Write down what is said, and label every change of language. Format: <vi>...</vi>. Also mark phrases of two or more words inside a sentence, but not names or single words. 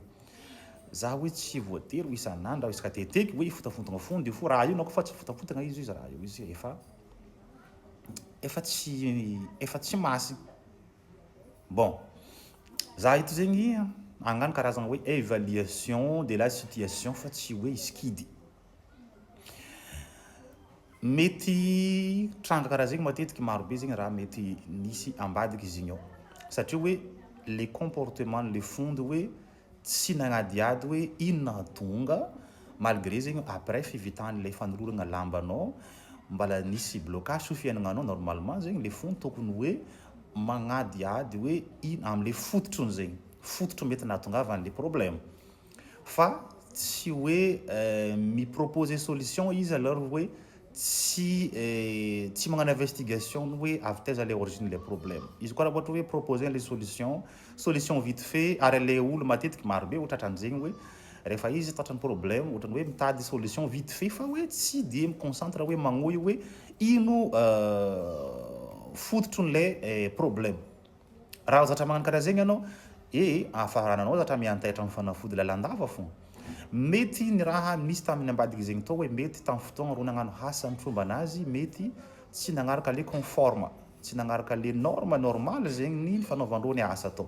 <mg>Za hoe tsy voatery isan'andro isaka teteky hoe ifotafontagna fondy fo raha io na koa fa tsy ifotafontagna izy raha io izy efa tsy masina. Bon, za ito zegny agnano karazagna hoe</mg> <fr>évaluation de la situation</fr> <mg>fa tsy hoe iskidy. Mety tranga karaha zegny matetiky marobe zegny raha mety nisy ambadiky izy igny ao. Satria hoe</mg> <fr>les comportements</fr> <mg>le fondy hoe tsy nagnadiady hoe ino nahatonga malgré zegny après fivitan'le fanoloragna lambanao mbala nisy blocage so fiaignananao. Normalement zegny le fondy tokony hoe magnadiady hoe ino am'le fototrony zegny. Fototro mety nahatongavan'le problème. Fa tsy hoe miproposer solution izy alors hoe tsy magnano investigation hoe avy taiza le origine le problème. Izy koa raha ohatra hoe</mg> <fr>proposer les solution vite fait</fr> <mg>ary le olo matetiky marobe tratran'zegny hoe rehefa izy tratran'ny problème ohatrany hoe mitady</mg> <fr>solution vite fait</fr> <mg>fa hoe tsy de miconcentre hoe magnohy hoe ino fototron'le problème. Raha zatra magnano karaha zegny anao, afarananao zatra miantaitra amin'ny fanafody lalandava fogna. Mety ny raha misy tamin'ny ambadiky zegny tao hoe mety tamin'ny fotoagna ro nagnano asa ny trombanazy mety tsy nagnaraka le conforme, tsy nagnaraka le</mg> <fr>norme normale</fr> <mg>zegny ny fanaovandreo ny asa tao.</mg>